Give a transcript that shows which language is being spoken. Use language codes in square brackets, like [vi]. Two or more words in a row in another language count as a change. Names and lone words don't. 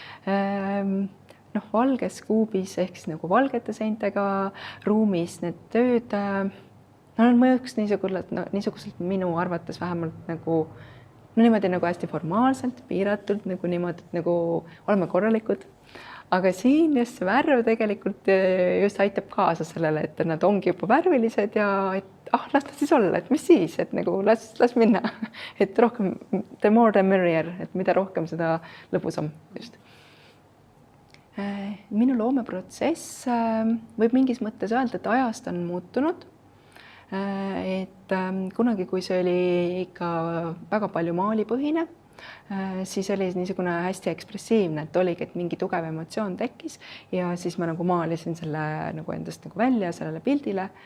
[et] Valges kuubis ehk siis nagu valgete seintega ruumis need tööd mõjuks niisuguselt minu arvates vähemalt nagu niimoodi nagu hästi formaalselt, piiratult, niimoodi, et nagu oleme korralikud. aga siin just see värv tegelikult just aitab kaasa sellele, et nad ongi juba värvilised ja et las ta siis olla, et mis siis, et nagu las minna, et rohkem [en] the more the merrier, [et] et mida rohkem, seda lõbusam just. Minu loomeprotsess võib mingis mõttes öelda, et ajast on muutunud. Et kunagi, kui see oli ikka väga palju maalipõhine, siis oli niisugune hästi ekspressiivne, et oligi, et mingi tugev emotsioon tekkis ja siis ma nagu maalisin selle nagu endast nagu välja sellele pildile.